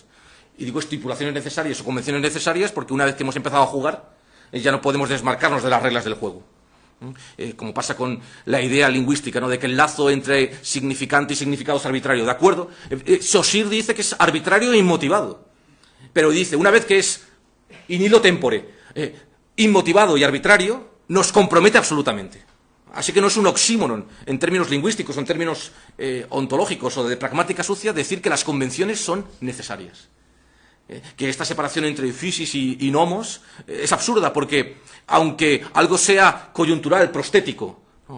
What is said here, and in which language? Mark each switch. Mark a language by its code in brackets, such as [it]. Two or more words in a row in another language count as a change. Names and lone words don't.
[es] Y digo estipulaciones necesarias o convenciones necesarias porque una vez que hemos empezado a jugar ya no podemos desmarcarnos de las reglas del juego. Como pasa con la idea lingüística, ¿no? De que el lazo entre significante y significado es arbitrario. ¿De acuerdo? Saussure dice que es arbitrario e inmotivado. Pero dice, una vez que es [la] in illo tempore, [es] inmotivado y arbitrario, nos compromete absolutamente. Así que no es un oxímoron en términos lingüísticos o en términos ontológicos o de pragmática sucia decir que las convenciones son necesarias. Que esta separación entre physis y nomos es absurda porque, aunque algo sea coyuntural, prostético, ¿no?